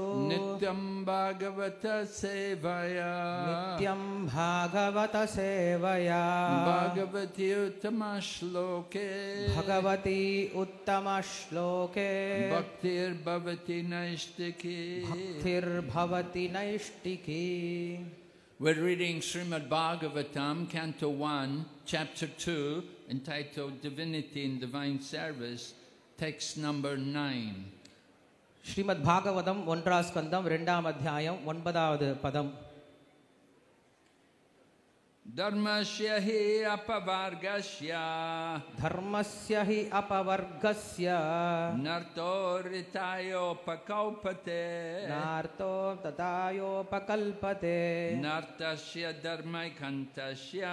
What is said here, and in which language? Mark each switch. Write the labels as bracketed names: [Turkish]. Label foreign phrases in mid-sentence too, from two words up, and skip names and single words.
[Sanskrit] नित्यं भागवत सेवया भगवति उत्तम श्लोके भक्तिर् भवति नैष्ठिकी [English] We're reading Srimad Bhagavatam, Canto 1, Chapter 2, entitled Divinity and Divine Service, text number 9. [Tamil] ஸ்ரீமத் பாகவதம் 1 ஸ்கந்தம் 2 அத்தியாயம் 9வது பதம். [Sanskrit] धर्मस्य हि अपवर्गस्य धर्मस्य हि अपवर्गस्य नार्तो रितयो पकौपते नार्तो तथायोपकल्पते नार्तस्य धर्मैकान्तस्य